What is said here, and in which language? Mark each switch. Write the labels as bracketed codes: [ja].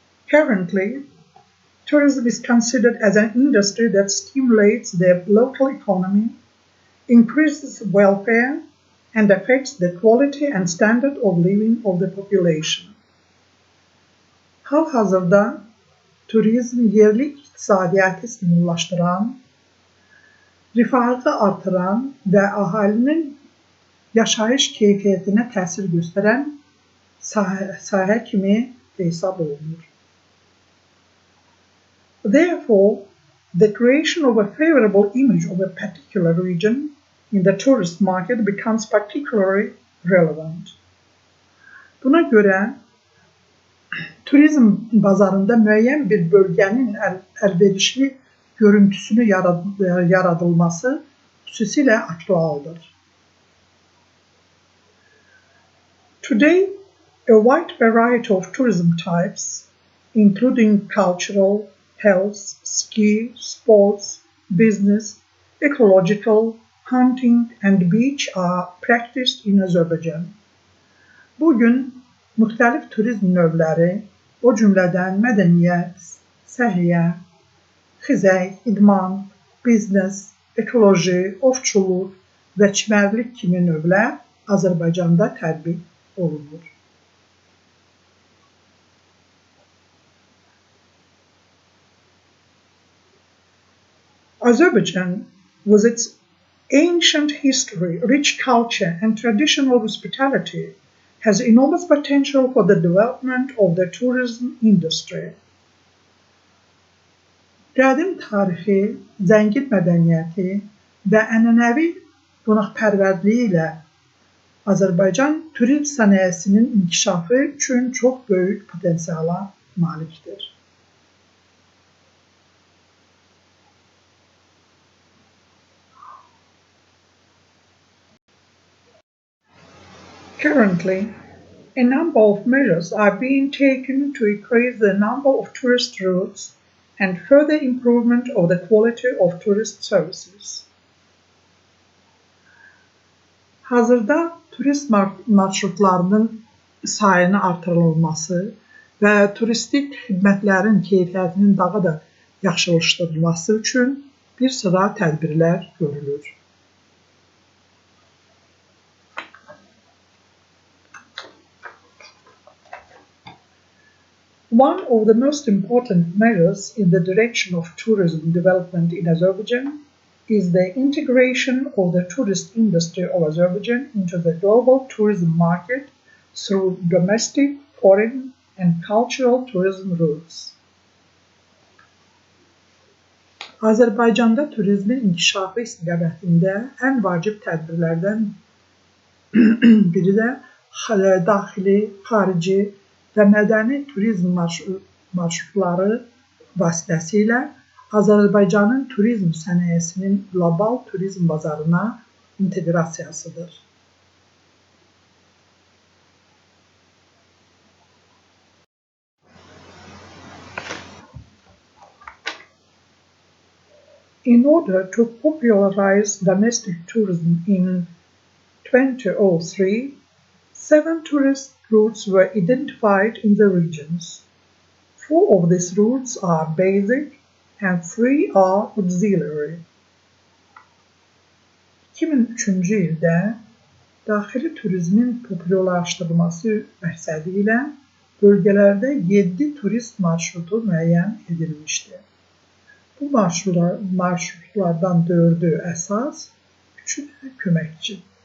[en] Currently, tourism is considered as an industry that stimulates the local economy, increases welfare, and affects the quality and standard of living of the population. [az] Hal-hazırda turizm yerli iqtisadiyyatı stimullaşdıran, rifahı artıran və əhalinin yaşayış keyfiyyətinə təsir göstərən sahə kimi hesab olunur. [en] Therefore, the creation of a favorable image of a particular region in the tourist market becomes particularly relevant. [az] Buna görə, turizm bazarında müəyyən bir bölgənin əlverişli görüntüsünü yaradılması xüsusilə aktualdır. [en] Today, a wide variety of tourism types, including cultural, health, ski, sports, business, ecological, hunting, and beach are practiced in Azerbaijan. [az] Bugün müxtəlif turizm növləri, o cümlədən mədəniyyət, səhiyyə, xizək, idman, biznes, ekoloji, ovçuluq və çimərlik kimi növlər Azərbaycanda tətbiq olunur. [en] Azerbaijan, with its ancient history, rich culture, and traditional hospitality, has enormous potential for the development of the tourism industry. [az] Qədim tarixi, zəngin mədəniyyəti və ənənəvi qonaqpərvərliyi ilə Azərbaycan turizm sənayesinin inkişafı üçün çox böyük potensiala malikdir. [en] Currently, a number of measures are being taken to increase the number of tourist routes and further improvement of the quality of tourist services. [az] Hazırda turist marşrutlarının sayını artırılması və turistik xidmətlərin keyfiyyətinin daha da yaxşılaşdırılması üçün bir sıra tədbirlər görülür. [en] One of the most important measures in the direction of tourism development in Azerbaijan is the integration of the tourist industry of Azerbaijan into the global tourism market through domestic, foreign, and cultural tourism routes. [az] Azərbaycanda turizmin inkişafı istiqamətində ən vacib tədbirlərdən biri də daxili, xarici və mədəni turizm marşrutları vasitəsilə Azərbaycanın turizm sənayesinin qlobal turizm bazarına inteqrasiyasıdır. [en] In order to popularize domestic tourism in 2003, 7 tourist routes were identified in the regions. 4 of these routes are basic and 3 are auxiliary. [az] 2003-cü ildə daxili turizmin populyarlaşdırılması məqsədi ilə bölgələrdə 7 turist marşrutu müəyyən edilmişdir. Bu marşrutlardan 4'ü əsas, 3'ü də köməkçi.